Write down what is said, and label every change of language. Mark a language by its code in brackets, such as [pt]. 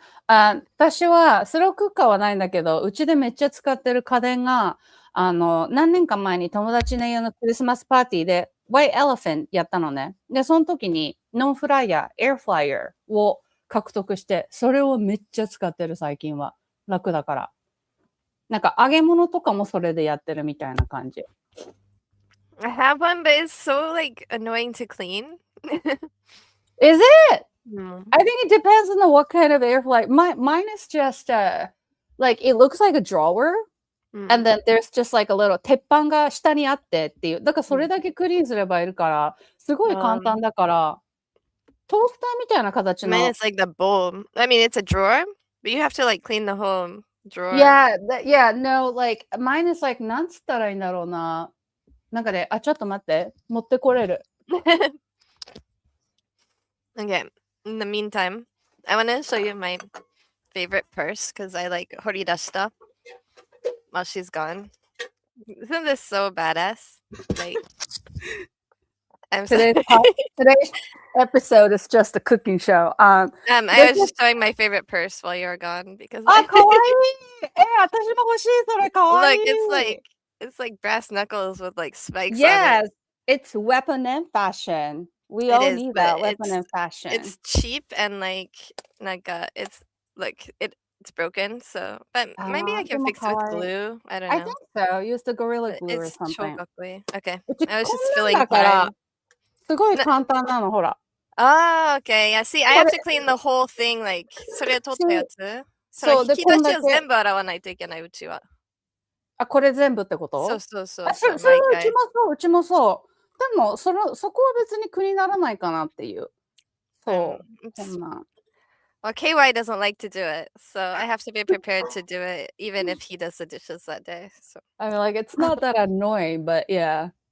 [ja] 私はスロークッカーはないんだけど、うちでめっちゃ使ってる家電が、何年か前に友達の家のクリスマスパーティーで、White Elephant やったのね。で、その時にノンフライヤー、エアフライヤーを獲得して、それをめっちゃ使ってる最近は。楽だから。なんか揚げ物とかもそれでやってるみたいな感じ。 [en] I have one, but it's so like annoying to clean. Is it? I think it depends on what kind of air fryer. Mine is just like it looks like a drawer, and then there's just like a little [ja] 鉄板が下にあってっていう。だからそれだけクリーンすればいるから、すごい簡単だから、トースターみたいな形の。 [en] Mine is like the bowl. I mean, it's a drawer, but you have to like clean the whole drawer. Yeah, no, like mine is like [ja] なんつったらいいんだろうな。なんかね、ちょっと待って、持ってこれる。 [en] Okay. In the meantime, I want to show you my favorite purse because I like horidashita while she's gone. Isn't this so badass? Like, I'm sorry. Today's episode is just a cooking show. I was just showing my favorite purse while you were gone because. [ja] かわいい。私も欲しいそれかわいい。 [en] Look, it's like brass knuckles with like spikes. Yes, it's weapon and fashion. We all need that weapon and fashion. It's cheap and like it's like it's broken. So, but maybe I can fix it with glue. I don't know. I think so. Use the Gorilla Glue or something. Okay. I was just feeling fine. [ja] すごい簡単なのほら。 [en] Oh, okay. Yeah. See, I have to clean the whole thing. [ja] Like それ取ったやつ。そう引き出しを全部洗わないといけないうちは。これ全部ってこと？そう。それうちもそう。でもそこは別に苦にならないかなっていう。そう。そんな。 [en] Well, KY doesn't like to do it, so I have to be prepared to do it, even if he does the dishes that day. So I mean, like it's not that annoying, but yeah.